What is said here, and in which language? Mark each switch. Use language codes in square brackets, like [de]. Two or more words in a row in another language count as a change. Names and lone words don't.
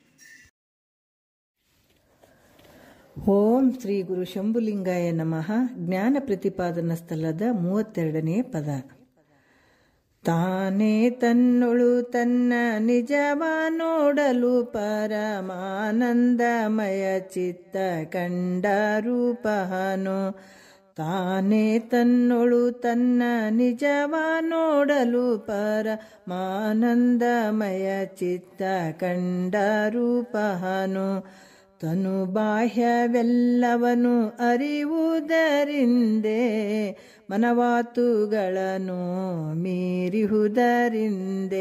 [sa] ಓಂ ಶ್ರೀ ಗುರು ಶಂಭುಲಿಂಗಾಯ ನಮಃ. [kn] ಜ್ಞಾನ ಪ್ರತಿಪಾದನಾ ಸ್ಥಳದ 32ನೇ ಪದ. ತಾನೇ ತನ್ನೊಳು ತನ್ನ ನಿಜವ ನೋಡಲು ಪರಮಾನಂದಮಯ ಚಿತ್ತ ಕಂಡ ರೂಪನು. ತಾನೇ ತನ್ನೊಳು ತನ್ನ ನಿಜವ ನೋಡಲು ಪರಮಾನಂದಮಯ ಚಿತ್ತ ಕಂಡ ರೂಪನು. ತನು ಬಾಹ್ಯವೆಲ್ಲವನು ಅರಿವುದರಿಂದೇ ಮನವಾತುಗಳನ್ನು ಮೀರಿಹುದರಿಂದೇ.